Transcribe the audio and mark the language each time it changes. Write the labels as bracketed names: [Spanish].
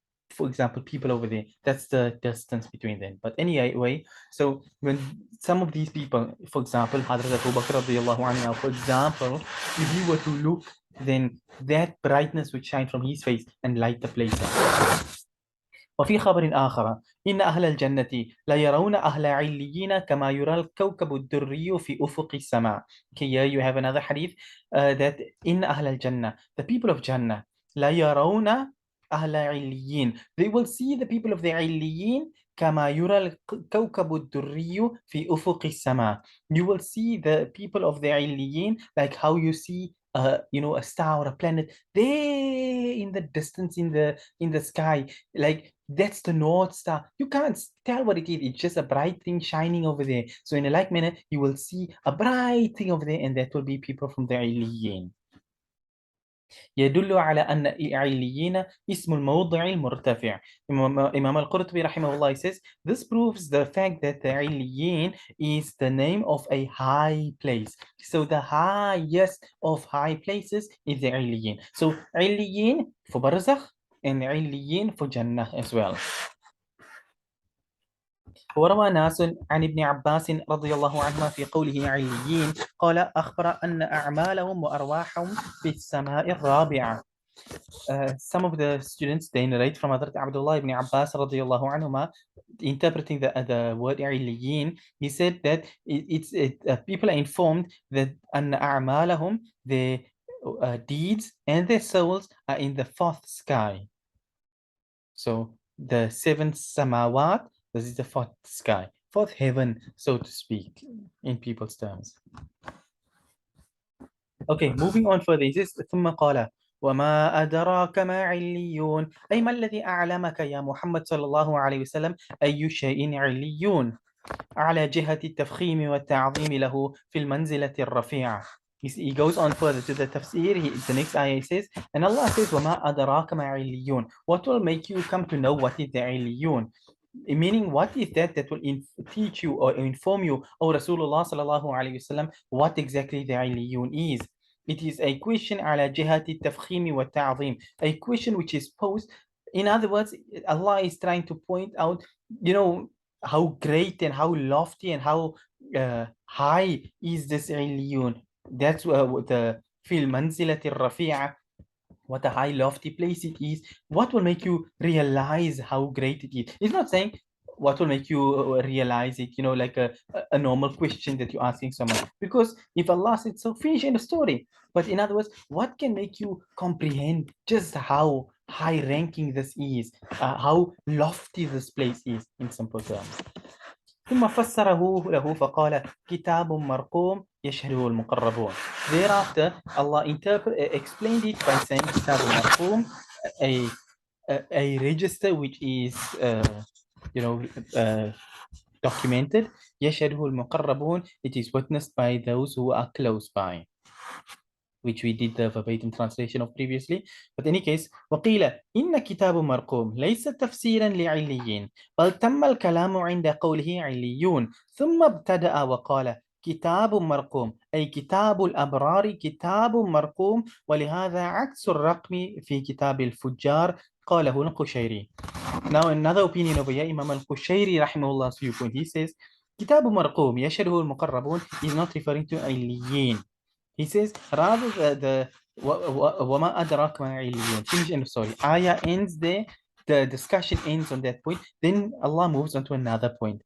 [English] For example, people over there, that's the distance between them. But anyway, so when some of these people, for example, Hadrat Abu Bakr radiallahu anhu, for example, if he were to look, then that brightness would shine from his face and light the place up. [Arabic] وفي خبر آخر إن أهل الجنة لا يرون أهل عليين كما يرى الكوكب الدري في أفق السماء. [English] Okay, here you have another hadith that in [Arabic] أهل الجنة, [English] the people of Jannah, [Arabic] لا يرون أهل عليين, [English] they will see the people of the عليين [Arabic] كما يرى الكوكب الدري في أفق السماء. [English] You will see the people of the عليين like how you see a star or a planet there in the distance in the sky, like that's the North Star. You can't tell what it is. It's just a bright thing shining over there. So in a like manner, you will see a bright thing over there, and that will be people from the Illiyyeen. [Arabic] يدل على أن عليين اسم الموضع المرتفع. [English] Imam Al-Qurtubi rahimahullah says, this proves the fact that the Illiyyeen is the name of a high place. So the highest of high places is the Illiyyeen. So Illiyyeen for Barzakh and Illiyyeen for Jannah as well. [Arabic] وروى ناس عن ابن عباس رضي الله عنهما في قوله عليين قال أخبر أن أعمالهم وأرواحهم في السماء الرابعة. [English] Some of the students, they narrate from Hazrat Abdullah ibn Abbas [Arabic] رضي الله عنهما, [English] interpreting the word عليين. He said that people are informed that [Arabic] أن أعمالهم, [English] their deeds and their souls are in the 4th sky. So the 7th samawat, this is the 4th sky, 4th heaven, so to speak, in people's terms. Okay, moving on further. He says, [Arabic] ثم قال وما أدراك ما عليون, أي ما الذي أعلمك يا محمد صلى الله عليه وسلم أي شيء عليون على جهة التفخيم والتعظيم له في المنزلة الرفيعة. [English] He goes on further to the Tafseer. The next ayah says, and Allah says, [Arabic] وَمَا أَدَرَاكَ مَا عِلِّيُّونَ, [English] what will make you come to know what is the Illiyyun? Meaning, what is that will teach you or inform you, O Rasulullah sallallahu alayhi wasallam, what exactly the Illiyyun is? It is a question [Arabic] على جهة التفخيم والتعظيم, [English] a question which is posed. In other words, Allah is trying to point out, how great and how lofty and how high is this Illiyyun. That's the [Arabic] fil manzilati rafi'a, [English] what a high lofty place it is. What will make you realize how great it is? It's not saying what will make you realize it, like a normal question that you're asking someone. Because if Allah said so, finish in the story. But in other words, what can make you comprehend just how high ranking this is, how lofty this place is, in simple terms. [Arabic] ثم فسره له فقال كتاب مرقوم يشهده المقربون. [English] Thereafter, Allah explained it by saying [Arabic] كتاب مرقوم, [English] a, a register which is you know documented. [Arabic] يشهده المقربون, [English] it is witnessed by those who are close by, which we did the verbatim translation of previously. But in any case, [Arabic] وقيل إن كتاب مرقوم ليس تفسيرا لعليين بل تم الكلام عند قوله عليون ثم ابتدأ وقال كتاب مرقوم أي كتاب الأبرار كتاب مرقوم ولهذا عكس الرقم في كتاب الفجار قاله القشيري. [English] Now another opinion over here, Imam Al-Qushayri rahimahullah viewpoint, he says [Arabic] كتاب مرقوم يشهده المقربون [English] is not referring to Illiyyeen. He says rather the [Arabic] وما أدراك ما عليين, [English] finish end of story. Ayah ends there, the discussion ends on that point. Then Allah moves on to another point.